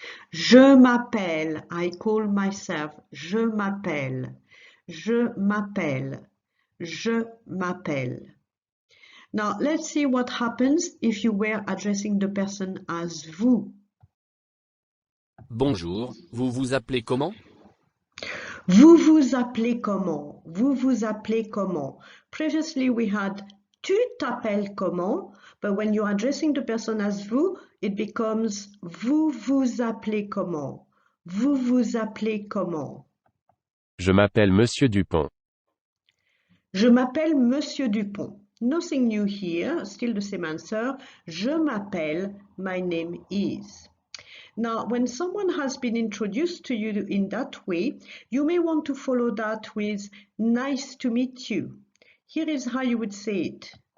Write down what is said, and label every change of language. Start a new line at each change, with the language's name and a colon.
French: Je m'appelle,
English: I call myself,
French: je m'appelle, je m'appelle, je m'appelle.
English: Now, let's see what happens if you were addressing the person as vous.
French: Bonjour, vous vous appelez comment? Vous vous appelez comment? Vous vous appelez comment?
English: Previously, we had
French: tu t'appelles comment?
English: But when you're addressing the person as vous, it becomes
French: vous vous appelez comment? Vous vous appelez comment? Je m'appelle Monsieur Dupont. Je m'appelle Monsieur Dupont.
English: Nothing new here, still the same answer.
French: Je m'appelle,
English: my name is. Now, when someone has been introduced to you in that way, you may want to follow that with nice to meet you. Here is how you would say it.